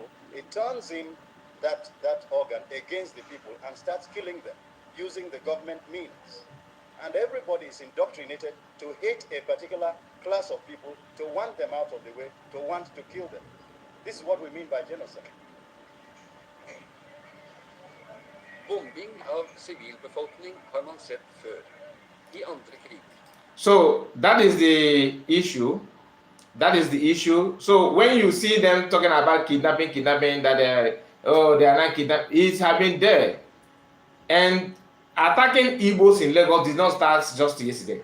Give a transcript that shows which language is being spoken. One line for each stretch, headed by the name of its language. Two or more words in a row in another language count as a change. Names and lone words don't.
English: It turns in that organ against the people and starts killing them using the government means. And everybody is indoctrinated to hate a particular class of people, to want them out of the way, to want to kill them. This is what we mean by genocide.
Norwegian: Bombing av civilbefolkning har man sett før I andre kriger.
English: So that is the issue. So when you see them talking about kidnapping, that they are not kidnapped, it has been there. And attacking Igbos in Lagos did not start just yesterday.